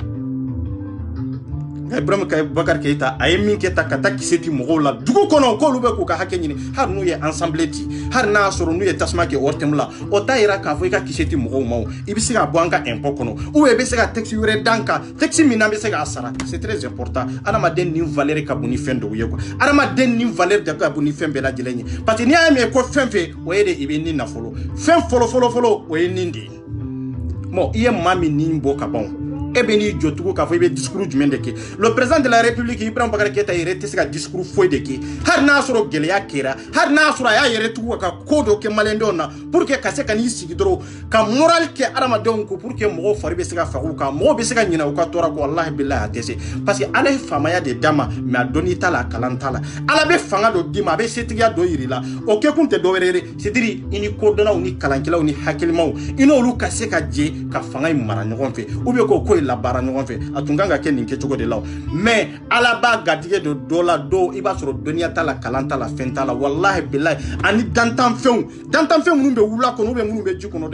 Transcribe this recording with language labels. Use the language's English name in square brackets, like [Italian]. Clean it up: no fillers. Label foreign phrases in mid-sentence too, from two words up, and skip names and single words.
[Bambara] Ibrahim Bakar Keita a ye min kɛ ta ka taa kisɛ di mɔgɔw la dugu kɔnɔ k'olu bɛ k'u ka hakɛ ɲini hali n'u ye ensemble ci hali n'a sɔrɔ n'u ye tasuma kɛ ORTM la o t'a yira k'a fɔ i ka kisɛ di mɔgɔw ma i bɛ se ka bɔ an ka impôt kɔnɔ ou i bɛ se ka taxe wɛrɛ d'an kan taxe min n'an bɛ se k'a sara [French] c'est très important [Bambara] adamaden ni valeur ka bon ni fɛn dɔw ye quoi adamaden ni valeur de ka bon ni fɛn bɛɛ lajɛlen ye [French] parce que [Bambara] n'i y'a mɛn ko fɛn fɛn o ye de i bɛ nin nafolo fɛn fɔlɔ o ye nin de ye bon i ye maa min nin bɔ ka ban e bɛ n'i jɔ tugun k'a fɔ i bɛ discours jumɛn de kɛ [French] le président de la république [Bambara] Ibrahim Bakar Keita yɛrɛ tɛ se ka discours foyi de kɛ hali n'a sɔrɔ gɛlɛya kɛra hali n'a sɔrɔ a y'a yɛrɛ tugun ka ko dɔ kɛ maliyɛndenw na [French] pour que [Bambara] ka se ka n'i sigi dɔrɔn ka moral kɛ adamadenw ko [French] pour que [Bambara] mɔgɔw fari bɛ se ka faga u kan mɔgɔw bɛ se ka ɲinɛ u ka tɔɔrɔ kɔ [Arabic] wallahi billahi [Bambara] a tɛ se [French] parce que [Bambara] Ala ye faamaya de d'a ma mais a dɔnni t'a la a kalan t'a la Ala bɛ fanga dɔ d'i ma a bɛ setigiya dɔ yir'i la o kɛkun tɛ dɔwɛrɛ ye c'est-à-dire i ni kodɔnnaw ni kalankɛlaw ni hakilimaw i n'olu ka se ka jɛ ka fanga in mara ɲɔgɔn fɛ [French] ou bien [Bambara] k'o ko in labaara ɲɔgɔn fɛ a tun kan ka kɛ nin kɛcogo de la mais Ala b'a garijɛgɛ don dɔ la dɔw i b'a sɔrɔ dɔnniya t'a la kalan t'a la fɛn t'a la [Arabic] wallahi billahi [Bambara] ani dantanfɛnw minnu bɛ wula kɔnɔ [French] ou bien [Bambara] minnu bɛ ji kɔnɔ dɛ